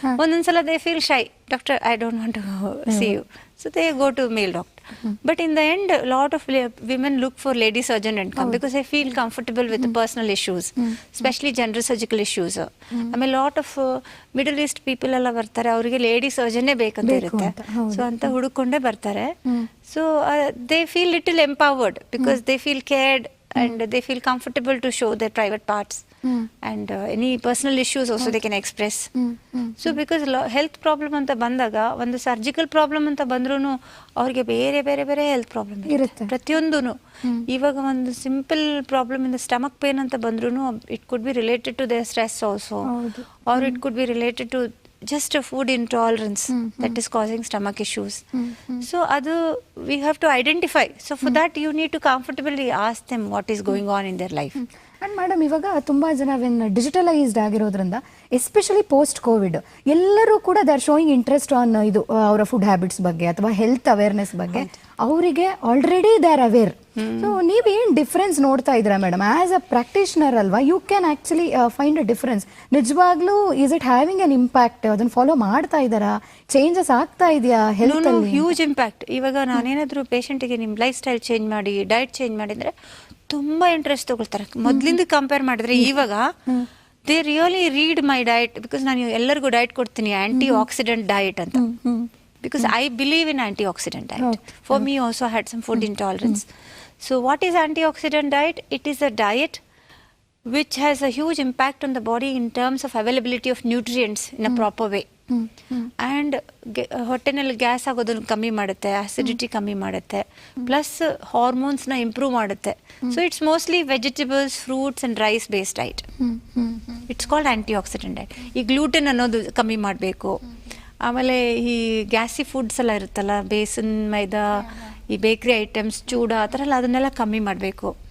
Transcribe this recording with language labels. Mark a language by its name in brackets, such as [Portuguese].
[Kannada] ಒಂದೊಂದ್ಸಲ [English] They feel shy, doctor I don't want to see you, so they go to male doctor. But in the end, a lot of women look for lady surgeon and come because they feel comfortable with the personal issues, especially general surgical issues. I mean, a lot of Middle East people [Kannada] ಎಲ್ಲ ಬರ್ತಾರೆ, ಅವರಿಗೆ lady ಸರ್ಜನ್ನೇ ಬೇಕಂತ ಇರುತ್ತೆ. So ಅಂತ ಹುಡುಕೊಂಡೇ ಬರ್ತಾರೆ. [English] So they feel little empowered because they feel cared and they feel comfortable to show their private parts. And any personal issues also they can express. So because health problem [Kannada] ಅಂತ ಬಂದಾಗ, ಒಂದು surgical problem ಅಂತ ಬಂದ್ರೂ ಅವ್ರಿಗೆ ಬೇರೆ ಬೇರೆ ಬೇರೆ health problem ಇರುತ್ತೆ ಪ್ರತಿಯೊಂದೂ. ಇವಾಗ ಒಂದು ಸಿಂಪಲ್ ಪ್ರಾಬ್ಲಮ್ ಇಂದ ಸ್ಟಮಕ್ ಪೇನ್ ಅಂತ ಬಂದ್ರೂ [English] It could be related to their stress also, or it could be related to just a food intolerance that is causing stomach issues. So adu we have to identify. So for that you need to comfortably ask them what is going on in their life. [Kannada] And madam, ಇವಾಗ ತುಂಬಾ ಜನ digitalised ಆಗಿರೋದ್ರಿಂದ especially post Covid ಎಲ್ಲರೂ ಕೂಡ [English] they are showing interest on [Kannada] ಇದು ಅವರ food habits ಬಗ್ಗೆ ಅಥವಾ ಹೆಲ್ತ್ ಅವೇರ್ನೆಸ್ ಬಗ್ಗೆ. ಅವರಿಗೆ already [English] They are aware. [Kannada] So ನೀವೇನು ಡಿಫ್ರೆನ್ಸ್ ನೋಡ್ತಾ ಇದ್ದೀರಾ ಮೇಡಮ್ [English] as a practitioner [Kannada] ಅಲ್ವಾ? [English] You can actually find a difference. [Kannada] ನಿಜವಾಗ್ಲೂ [English] Is it having an impact? [Kannada] ಅದನ್ನು ಫಾಲೋ ಮಾಡ್ತಾ ಇದ್ದಾರಾ? ಚೇಂಜಸ್ ಆಗ್ತಾ ಇದೆಯಾ ಹೆಲ್ತ್ ಅಲ್ಲಿ? [English] Huge impact. [Kannada] ಇವಾಗ ನಾನೇನಾದರೂ ಪೇಷಂಟಿಗೆ ನಿಮ್ಮ ಲೈಫ್ ಸ್ಟೈಲ್ ಚೇಂಜ್ ಮಾಡಿ, ಡಯಟ್ ಚೇಂಜ್ ಮಾಡಿದರೆ ತುಂಬ ಇಂಟ್ರೆಸ್ಟ್ ತಗೊಳ್ತಾರೆ. ಮೊದಲಿಂದ ಕಂಪೇರ್ ಮಾಡಿದ್ರೆ ಇವಾಗ [English] they really read my diet, because [Kannada] ನಾನು ಎಲ್ಲರಿಗೂ ಡಯಟ್ ಕೊಡ್ತೀನಿ, ಆಂಟಿ ಆಕ್ಸಿಡೆಂಟ್ ಡಯಟ್ ಅಂತ. [English] Because I believe in antioxidant diet. For me also I had some food intolerance. So what is antioxidant diet? It is a diet which has a huge impact on the body in terms of availability of nutrients in a proper way. [Kannada] And ಹೊಟ್ಟೆನಲ್ಲಿ gas ಆಗೋದನ್ನು ಕಮ್ಮಿ ಮಾಡುತ್ತೆ, acidity ಕಮ್ಮಿ ಮಾಡುತ್ತೆ, plus ಹಾರ್ಮೋನ್ಸ್ನ improve ಮಾಡುತ್ತೆ. [English] So it's mostly vegetables, fruits and rice based diet. It's called antioxidant diet. [Kannada] ಈ gluten ಅನ್ನೋದು ಕಮ್ಮಿ ಮಾಡಬೇಕು. ಆಮೇಲೆ ಈ ಗ್ಯಾಸಿ ಫುಡ್ಸ್ ಎಲ್ಲ ಇರುತ್ತಲ್ಲ, ಬೇಸನ್, ಮೈದಾ, ಈ ಬೇಕ್ರಿ ಐಟಮ್ಸ್, ಚೂಡ, ಆ ಥರ ಎಲ್ಲ ಅದನ್ನೆಲ್ಲ ಕಮ್ಮಿ ಮಾಡಬೇಕು.